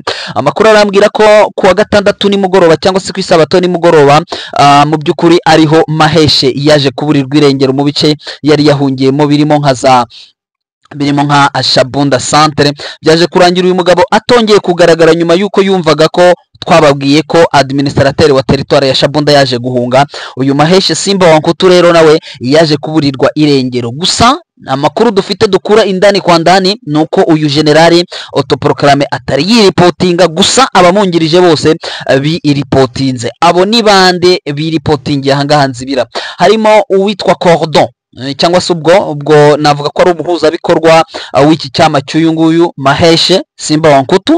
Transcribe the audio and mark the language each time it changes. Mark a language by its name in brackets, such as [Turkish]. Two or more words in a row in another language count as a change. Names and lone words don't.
[Kinyarwanda] Amakuru arambwira ko kuwa gatandatu nimugoroba cyangwa se ku isabato nimugoroba, mu by'ukuri ariho Maheshe yaje kuburirwa irengero mu bice yari yahungiyemo birimo nka Shabunda centre. Byaje kurangira uyu mugabo atongeye kugaragara nyuma yuko yumvaga ko twababwiye ko administrateur wa territoire ya Shabunda yaje guhunga. Uyu Maheshe Simba Wankutu rero nawe yaje kuburirwa irengero. Gusa amakuru dufite dukura [Swahili] indani kwa ndani [Kinyarwanda] nuko uyu generali autoproclame atari yiripotinga, gusa abamungirije bose biripotinze. Abo ni bande biripotingiye ahangaha Nzibira? Harimo uwitwa Cordon cyangwa se ubwo navuga ko ari umuhuzabikorwa w'iki cyama cy'uyu nguyu Maheshe Simba Wankutu.